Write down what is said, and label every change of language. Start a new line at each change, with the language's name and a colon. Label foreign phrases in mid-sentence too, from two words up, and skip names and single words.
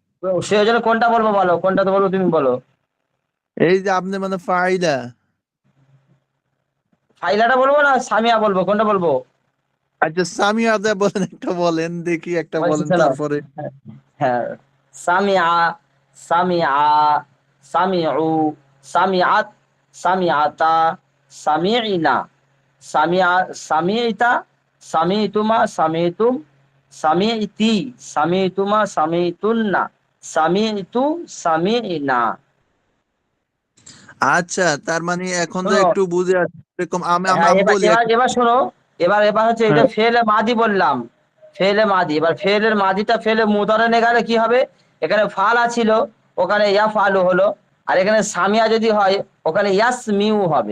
Bangla: তো সেই ওজন্য কোনটা বলবো বলো, কোনটা তো বলবো, তুমি বলো। এই যে আপনি মানে ফাইলা, ফাইলাটা বলবো না সামিয়া বলবো, কোনটা বলবো? আচ্ছা সামিয়া যা বলেন, একটা বলেন দেখি, একটা বলছি বলেন শোনো। তারপরে। হ্যাঁ, সামিয়া,
Arabic: سمع سمعوا سمعت سمعتا سمعن سمع سمعتا سمعتما سمعتم سمعت سمعتما سمعتن سمعت سمعنا.
Bangla: আচ্ছা, তার মানে এখন তো শোনো, একটু বুঝে আসছে, এরকম আমি আমি হ্যাঁ, আমি এবার বলি এবার একটা। এবার শোনো। এবার হচ্ছে, এটা হ্যাঁ
Arabic: فعل ماضي
Bangla: বললাম,
Arabic: فعل ماضي.
Bangla: এবার ফেলের মাদিটা
Arabic: فعل مضارع
Bangla: গেলে কি হবে? এখানে ফালা ছিল, ওখানে ইয়া ফালু হলো। আর এখানে সামিয়া যদি হয়, ওখানে ইয়াসমিউ হবে।